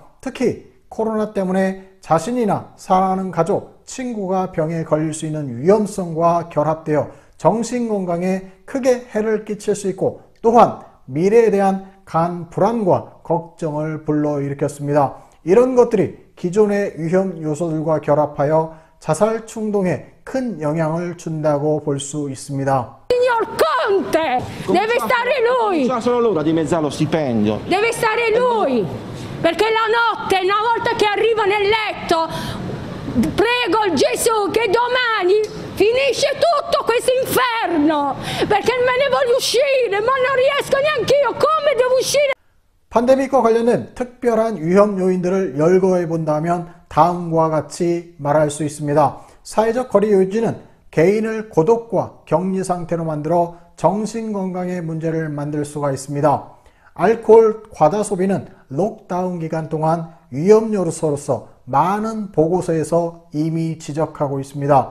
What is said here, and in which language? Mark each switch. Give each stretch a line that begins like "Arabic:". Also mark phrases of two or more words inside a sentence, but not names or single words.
Korean: 특히 코로나 때문에 자신이나 사랑하는 가족, 친구가 병에 걸릴 수 있는 위험성과 결합되어 정신건강에 크게 해를 끼칠 수 있고 또한 미래에 대한 간 불안과 걱정을 불러일으켰습니다. 이런 것들이 기존의 위험 요소들과 결합하여 자살 충동에 큰 영향을 준다고 볼 수 있습니다.
Italian: Signor Conte, deve stare lui. Non solo l'ora di dimezzare lo stipendio. Deve stare lui. Perché la notte, una volta che arriva nel letto, prego il Gesù che domani finisce tutto questo inferno. Perché me ne voglio uscire, ma non riesco neanche io. Come devo uscire?
Korean: 팬데믹과 관련된 특별한 위험 요인들을 열거해 본다면 다음과 같이 말할 수 있습니다. 사회적 거리 유지는 개인을 고독과 격리 상태로 만들어 정신건강의 문제를 만들 수가 있습니다. 알코올 과다 소비는 록다운 기간 동안 위험 요소로서 많은 보고서에서 이미 지적하고 있습니다.